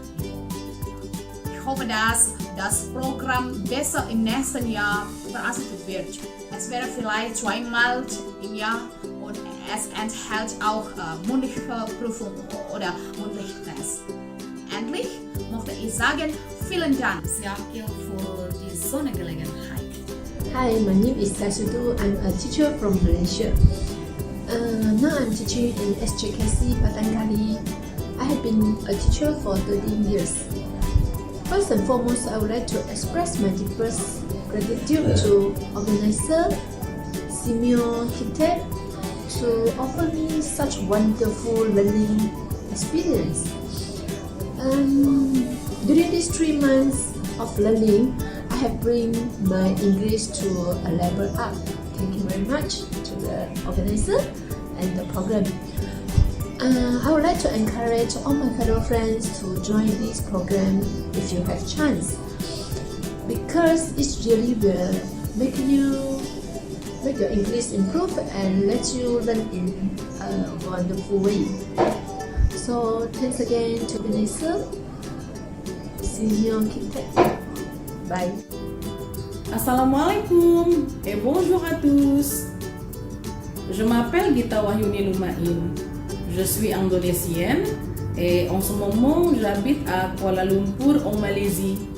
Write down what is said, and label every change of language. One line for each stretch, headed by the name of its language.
German: Ich hoffe, dass das Programm besser im nächsten Jahr veröffentlicht wird. Es wäre vielleicht 2-mal im Jahr und es enthält auch mündliche Prüfung oder mündliche Tests. Endlich möchte ich sagen, vielen Dank, Yakil, für die Sonnengelegenheit.
English: Hi, my name is Sasudu. I'm a teacher from Malaysia. Now I'm teaching in SJKC Batangkali. I have been a teacher for 13 years. First and foremost, I would like to express my deepest gratitude to organizer Simeo Kitek to offer me such wonderful learning experience. During these 3 months of learning, I have bring my English to a level up. Thank you very much to the organizer and the program. I would like to encourage all my fellow friends to join this program if you have chance, because it really will make your English improve and let you learn in a wonderful way. So thanks again to organizer. See you on Kitek. Bye.
French: Assalamualaikum et bonjour à tous. Je m'appelle Gita Wahyuni Lumain. Je suis indonésienne et en ce moment j'habite à Kuala Lumpur en Malaisie.